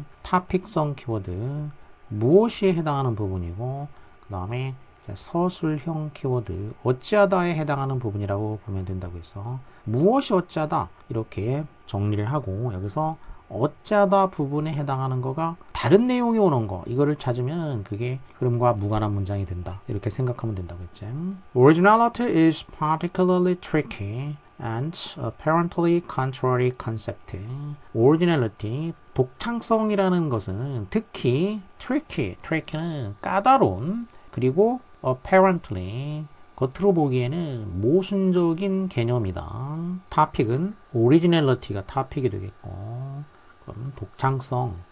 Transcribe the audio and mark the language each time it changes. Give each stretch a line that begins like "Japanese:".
Korean: 타픽성 키워드, 무엇이 해당하는 부분이고 그 다음에 서술형 키워드, 어찌하다에 해당하는 부분이라고 보면 된다고 했어. 무엇이 어찌하다 이렇게 정리를 하고 여기서 어찌하다 부분에 해당하는 거가 다른 내용이 오는 거 이거를 찾으면 그게 흐름과 무관한 문장이 된다 이렇게 생각하면 된다고 했지.
English: Originality is particularly tricky and apparently contrary concept.
Korean: Originality 독창성이라는 것은 특히 tricky는 까다로운 그리고 apparently 겉으로 보기에는 모순적인 개념이다. 타픽은 오리지널리티가 타픽이 되겠고 그럼 독창성.